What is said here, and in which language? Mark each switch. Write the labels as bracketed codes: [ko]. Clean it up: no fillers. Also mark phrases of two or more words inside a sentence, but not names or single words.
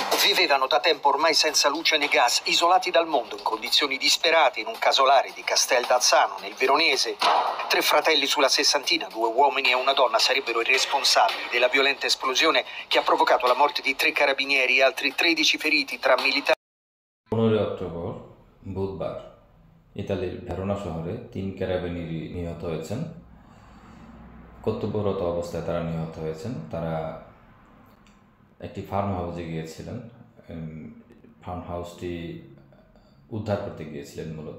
[it] Vivevano da tempo ormai senza luce né gas, isolati dal mondo in condizioni disperate in un casolare di Castel d'Alzano, nel Veronese. 3 fratelli sulla sessantina, 2 uomini e una donna, sarebbero i responsabili della violenta esplosione che ha provocato la morte di 3 carabinieri e altri 13 feriti tra militari. [bn] 15 অক্টোবর বুধবার ইতালির ভেরোনা শহরে 3 ক্যারাবিনিরি নিহত হয়েছেন। কর্তব্যরত অবস্থায় তারা নিহত হয়েছেন। তারা একটি ফার্ম হাউসে গিয়েছিলেন। ফার্ম হাউসটি উদ্ধার করতে গিয়েছিলেন মূলত।